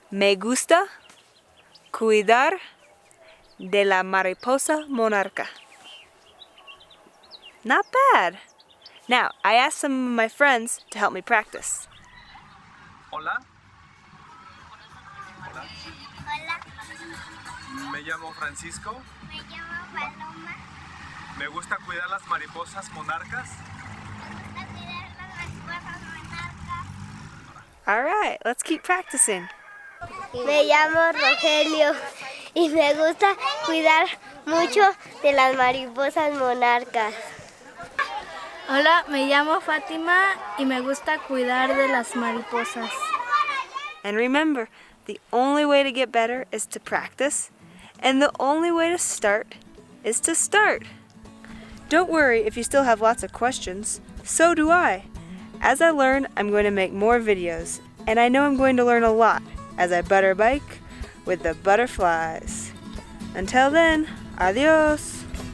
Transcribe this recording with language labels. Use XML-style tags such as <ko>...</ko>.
<es>Me gusta cuidar de la mariposa monarca.</es> <en>Not bad. Now, I asked some of my friends to help me practice.</en> <es>Hola, Hola, me llamo Francisco. me llamo Paloma. Me gusta cuidar las mariposas monarcas. Me gusta cuidar las mariposas monarcas.</es> <en>All right, let's keep practicing.</en> <es>Me llamo Rogelio y me gusta cuidar mucho de las mariposas monarcas. Hola, me llamo Fátima y me gusta cuidar de las mariposas.</es> <en>And remember, the only way to get better is to practice, and the only way to start is to start. Don't worry if you still have lots of questions. So do I. As I learn, I'm going to make more videos, and I know I'm going to learn a lot as I butter bike with the butterflies. Until then, adios!</en>